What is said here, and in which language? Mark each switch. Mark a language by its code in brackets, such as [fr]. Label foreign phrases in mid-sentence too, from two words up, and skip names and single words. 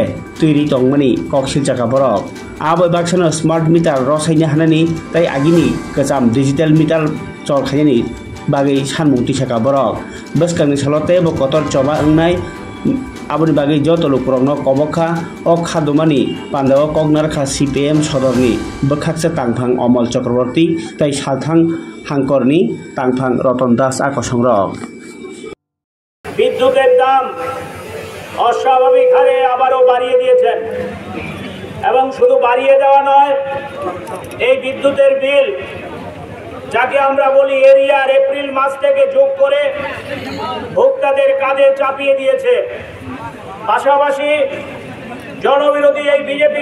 [trp] तैरि तंमनि कक्सिल जाका बरक आबो बाक्सनो स्मार्ट मिटार रसायनो हानानि तै आगिनि गोजाम डिजिटल मिटार चलखायनि बागै सानमुं तिसाका बरक बसकांनि सलते ब कतर चबा अंनाय आबुनि बागै जतलुकुरगनो कबखा अ खादुमानि पान्दाव कगनारखा CPM सदरनि बखाकसे तांफां अमल चक्रवर्ती तै सालथां हांकरनि तांफां रतन दास आकसंरक [bn] বিদ্যুতের দাম অস্বাভাবিক হারে আবারও বাড়িয়ে দিয়েছেন এবং শুধু বাড়িয়ে দেওয়া নয় এই বিদ্যুতের বিল যাকে আমরা বলি এরিয়ার এপ্রিল মাস থেকে যোগ করে ভোক্তাদের কাঁধে চাপিয়ে দিয়েছে পাশাপাশি জনবিরোধী এই বিজেপি